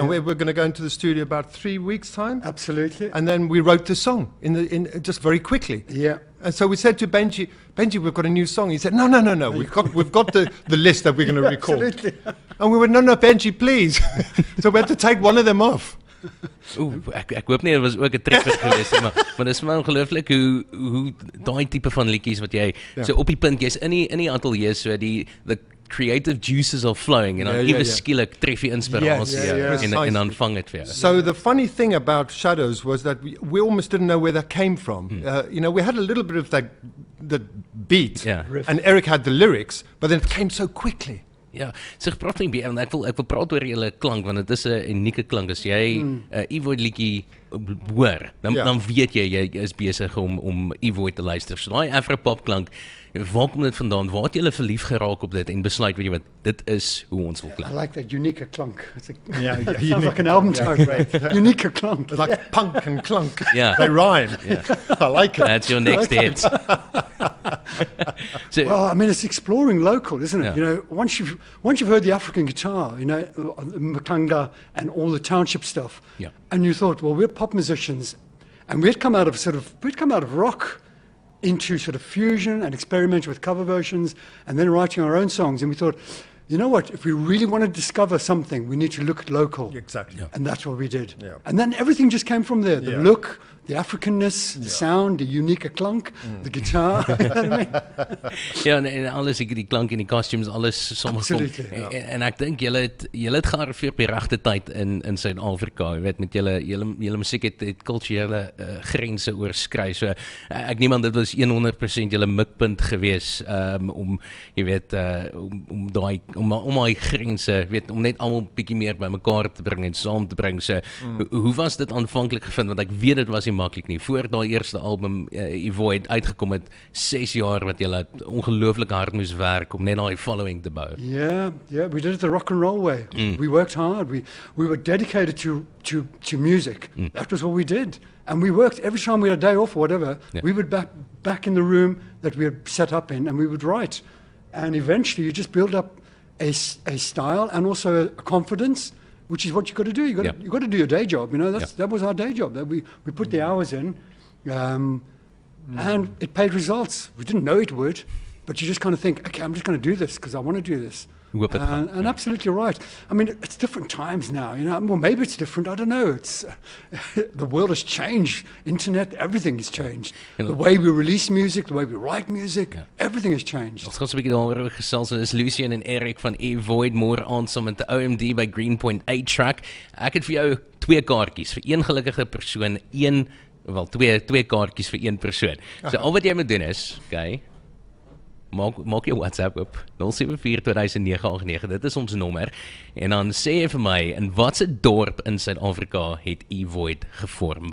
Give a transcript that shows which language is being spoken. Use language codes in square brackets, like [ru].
[en] And we were going to go into the studio about 3 weeks' time. Absolutely. And then we wrote the song in just very quickly. Yeah. And so we said to Benji, we've got a new song. He said, no. We've got the list that we're going to record. Absolutely. And we went, no, Benji, please. So we had to take one of them off. [af] Ek hoop nie dit was ook 'n treffer geweest nie, maar dit is maar ongelooflik hoe daai tipe van liedjies wat jy so op die punt jy's in die ateljee, [en] so the creative juices are flowing [af] en dan ewe skielik tref jy inspirasie en dan vang dit vir jou. [en] So the funny thing about Shadows was that we almost didn't know where that came from. You know, we had a little bit of that beat, and Eric had the lyrics, but then it came so quickly. [af] Ja, so praat nie baie, ek wil praat oor julle klank want dit is 'n unieke klank. As jy Ivoy liedjie hoor, dan weet jy is besig om Ivoy te luister. So daai Afropop klank, waar kom dit vandaan? Waar het julle verlief geraak op dit en besluit, weet jy wat, dit is hoe ons wil klink? [en] I like that unique clunk. It's sounds like an album title. Unique clunk. It's like punk and clunk. Yeah. They rhyme. I like it. That's your next hit. So, well, I mean, it's exploring local, isn't it? You know, once you've heard the African guitar, you know, Makanga and all the township stuff, and you thought, well, we're pop musicians, and we'd come out of rock into sort of fusion and experimenting with cover versions, and then writing our own songs, and we thought, you know what, if we really want to discover something, we need to look at local. Exactly. And that's what we did. And then everything just came from there. The look, the Africanness, the sound, the unique clunk, the guitar. You know what I mean? [af] Ja, en alles, die klank en die costumes, alles saamgekom. En ek dink julle het gearriveer op die regte tyd in Suid-Afrika. Jy weet, met julle musiek het kulturele grense oorskry. So ek neem aan dit was 100% julle mikpunt gewees om jy weet om daai grense, weet, om net almal bietjie meer bymekaar te bring en saam te bring. So hoe was dit aanvanklik gevind, want ek weet dit was nie maklik nie. Voor daai eerste album Ivoy het uitgekom het 6 jaar wat julle ongelooflik hard moes werk om net daai following te bou. [en] Yeah, we did it the rock and roll way. We worked hard. We were dedicated to music. That was what we did. And we worked every time we had a day off or whatever. We would back in the room that we had set up in, and we would write. And eventually you just build up a style and also a confidence which is what you got to do. You got to do your day job. That was our day job. That we put the hours in, and it paid results. We didn't know it would, but you just kind of think, okay, I'm just going to do this because I want to do this. And absolutely right. I mean, it's different times now, Well, maybe it's different. I don't know. It's the world has changed. Internet, everything has changed. The way we release music, the way we write music, everything has changed. [af] Ons gaan so 'n bietjie daaroor gesels. Dis Lucian en Eric van Evoid môre aand saam met die OMD by Greenpoint 8 Track. Ek het vir jou 2 kaartjies vir een gelukkige persoon, twee kaartjies vir een persoon. So al wat jy moet doen is, okay, maak jou WhatsApp op 074-2009-89, dit is ons nommer, en dan sê jy vir my, in watse dorp in Suid-Afrika het Evoid gevorm?